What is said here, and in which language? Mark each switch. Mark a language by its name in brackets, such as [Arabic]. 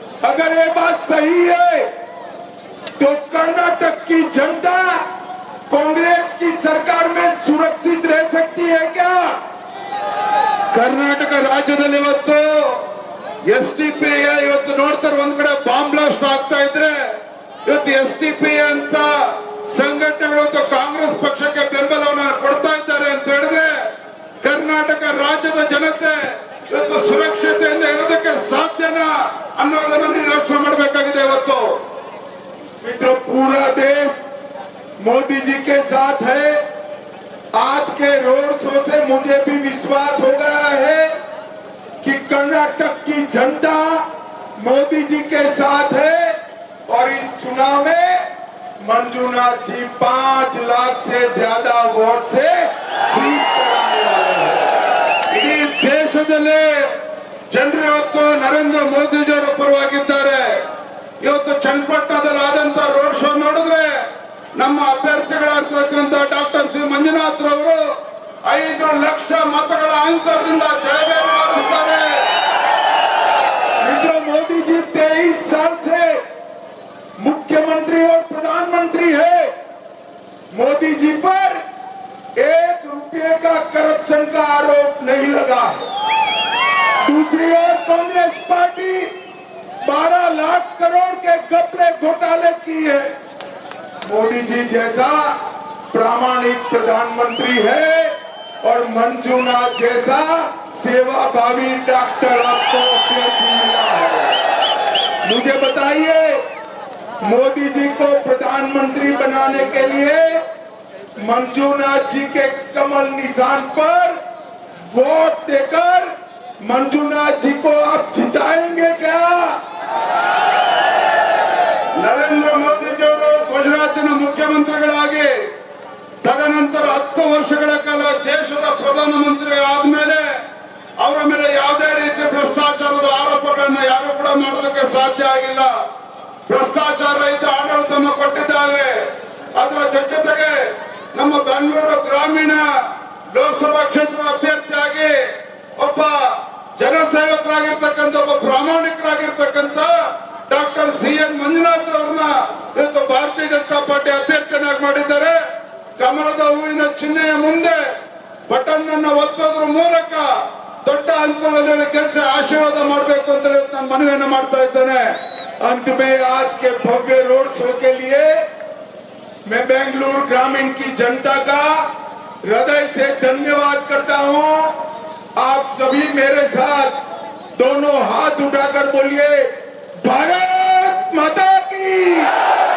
[Hindi] अगर ये बात सही है तो कर्नाटक की जनता कांग्रेस की सरकार में सुरक्षित रह सकती है क्या? [Kannada] ಕರ್ನಾಟಕ ರಾಜ್ಯದಲ್ಲಿ ಇವತ್ತು ಎಸ್ಡಿಪಿಐ ಇವತ್ತು ನೋಡ್ತಾರೆ, ಒಂದ್ ಕಡೆ ಬಾಂಬ್ ಬ್ಲಾಸ್ಟ್ ಆಗ್ತಾ ಇದ್ರೆ ಇವತ್ತು ಎಸ್ಡಿಪಿಐ ಅಂತ ಸಂಘಟನೆಗಳು ಇವತ್ತು ಕಾಂಗ್ರೆಸ್ ಪಕ್ಷಕ್ಕೆ ಬೆಂಬಲವನ್ನು ಕೊಡ್ತಾ ಇದ್ದಾರೆ ಅಂತ ಹೇಳಿದ್ರೆ ಕರ್ನಾಟಕ ರಾಜ್ಯದ ಜನತೆ ಇವತ್ತು ಸುರಕ್ಷತೆಯಿಂದ ಇರೋದಕ್ಕೆ ಸಾಧ್ಯನಾ ಅನ್ನೋದನ್ನು ನೀವು ಯೋಚನೆ ಮಾಡಬೇಕಾಗಿದೆ. ಇವತ್ತು [Hindi] मित्रों, पूरा देश मोदी जी के साथ है। आज के रोड शो से मुझे भी विश्वास हो गया है कि कर्नाटक की जनता मोदी जी के साथ है और इस चुनाव में मंजुनाथ जी 5 लाख से ज्यादा वोट से जीत कराने वाले हैं। [Kannada] ಇಡೀ ದೇಶದಲ್ಲಿ ಜನರು ಇವತ್ತು ನರೇಂದ್ರ ಮೋದಿಜಿ ಅವರ ಪರವಾಗಿದ್ದಾರೆ. ಇವತ್ತು ಚನ್ನಪಟ್ಟಣದಲ್ಲಿ ಆದಂತ ರೋಡ್ ಶೋ ನೋಡಿದ್ರೆ ನಮ್ಮ ಅಭ್ಯರ್ಥಿಗಳಾಗಿರ್ತಕ್ಕಂಥ 5 ಲಕ್ಷ ಮತಗಳ ಅಂತರದಿಂದ ಜಯಬೇರಿ ಮಾಡಿದ್ದಾರೆ. [Hindi] मित्रों, मोदी जी 23 साल से मुख्यमंत्री और प्रधानमंत्री है। मोदी जी पर 1 रुपये का करप्शन का आरोप नहीं लगा है। दूसरी ओर कांग्रेस पार्टी 12 लाख करोड़ के घपले घोटाले की है। मोदी जी जैसा प्रामाणिक प्रधानमंत्री है और मंजूनाथ जैसा सेवाभावी डॉक्टर आपको मिला है। मुझे बताइए, मोदी जी को प्रधानमंत्री बनाने के लिए मंजूनाथ जी के कमल निशान पर वोट देकर मंजूनाथ जी को आप जिताएंगे क्या? [Kannada] ನರೇಂದ್ರ ಮೋದಿಜಿಯವರು ಗುಜರಾತಿನ ಮುಖ್ಯಮಂತ್ರಿಗಳಾಗಿ ತದನಂತರ 10 ವರ್ಷಗಳ ಕಾಲ ದೇಶದ ಪ್ರಧಾನಮಂತ್ರಿ ಆದ್ಮೇಲೆ ಅವರ ಮೇಲೆ ಯಾವುದೇ ರೀತಿ ಭ್ರಷ್ಟಾಚಾರದ ಆರೋಪಗಳನ್ನ ಯಾರು ಕೂಡ ಮಾಡೋದಕ್ಕೆ ಸಾಧ್ಯ ಆಗಿಲ್ಲ. ಭ್ರಷ್ಟಾಚಾರ ರಹಿತ ಆಡಳಿತವನ್ನು ಕೊಟ್ಟಿದ್ದಾರೆ. ಅದರ ಜೊತೆಗೆ ನಮ್ಮ ಬೆಂಗಳೂರು ಗ್ರಾಮೀಣ ಲೋಕಸಭಾ ಕ್ಷೇತ್ರ ಅಭ್ಯರ್ಥಿಯಾಗಿ ಒಬ್ಬ ಜನಸೇವಕರಾಗಿರ್ತಕ್ಕಂಥ ಒಬ್ಬ ಪ್ರಾಮಾಣಿಕರಾಗಿರ್ತಕ್ಕಂಥ ಡಾಕ್ಟರ್ CN ಮಂಜುನಾಥ್ ಅವರನ್ನ ಇವತ್ತು ಭಾರತೀಯ ಜನತಾ ಪಾರ್ಟಿ ಅಭ್ಯರ್ಥಿಯನ್ನಾಗಿ ಮಾಡಿದ್ದಾರೆ. ಕಮಲದ ಹೂವಿನ ಚಿಹ್ನೆಯ ಮುಂದೆ ಬಟನ್ ಅನ್ನು ಒತ್ತೋದ್ರ ಮೂಲಕ ದೊಡ್ಡ ಅಂತರದಲ್ಲಿ ಕೆಲಸ ಆಶೀರ್ವಾದ ಮಾಡಬೇಕು ಅಂತ ನಾನು ಮನವಿಯನ್ನು ಮಾಡ್ತಾ ಇದ್ದೇನೆ. [Hindi] अंत में आज के भव्य रोड शो के लिए मैं बेंगलुरु ग्रामीण की जनता का हृदय से धन्यवाद करता हूं। आप सभी मेरे साथ दोनों हाथ उठाकर बोलिए, भारत माता की।